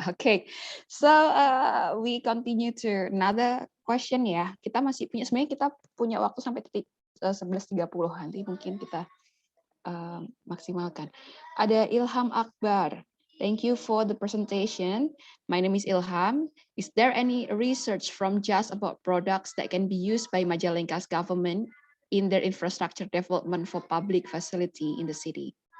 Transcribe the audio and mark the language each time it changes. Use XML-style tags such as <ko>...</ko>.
<en>Okay, so we continue to another question ya.</en> <id>Kita masih punya, sebenarnya kita punya waktu sampai titik 11.30, nanti mungkin kita maksimalkan. Ada Ilham Akbar.</id> <en>Thank you for the presentation. My name is Ilham. Is there any research from JAS about products that can be used by Majalengka's government in their infrastructure development for public facility in the city.</en>